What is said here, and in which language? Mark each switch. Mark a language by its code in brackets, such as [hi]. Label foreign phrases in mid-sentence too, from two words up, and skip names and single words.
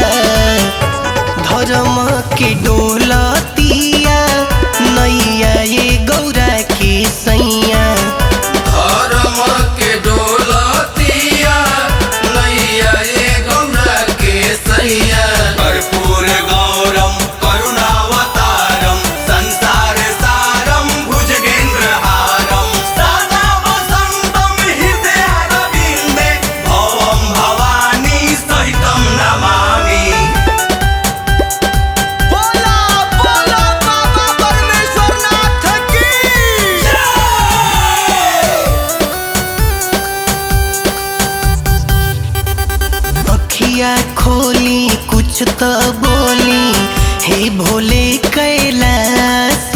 [bho] धर्म के डोलतिया नैया ये गौरा के सैया, धर्म के डोलतिया नैया ये गौरा के सैया। [sa] कर्पूर गौरम करुणावतारम संसार सारम भुजगेन्द्रहारम सदा वसंतम हृदय रविंदे भवम भवानी सहितम नमामि। [bho] बोला बोला बाबा परमेश्वरनाथ की अखिया खोली कुछ तो बोली, हे भोले कैलासी,